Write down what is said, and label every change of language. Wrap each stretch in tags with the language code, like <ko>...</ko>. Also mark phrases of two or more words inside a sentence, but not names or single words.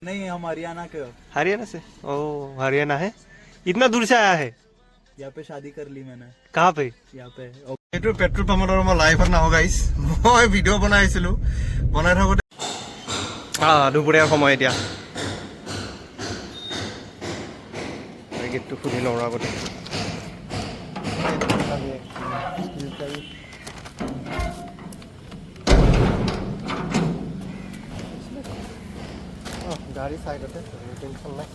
<hi>नहीं, हम हरियाणा के हो। हरियाणा से? ओ हरियाणा है, इतना दूर से आया है। यहाँ पे शादी कर ली मैंने। कहाँ पे? यहाँ पे।</hi> <as>এইটো পেট্ৰল পাম্পত আৰু মই লাইভত নাহো গাইছ, মই ভিডিঅ' বনাইছিলোঁ, বনাই থাকোঁতে দুপৰীয়াৰ সময় এতিয়া গেটটো খুলি লওঁ আগতে। গাড়ী চাইডতে, টেনশ্যন নাই।</as>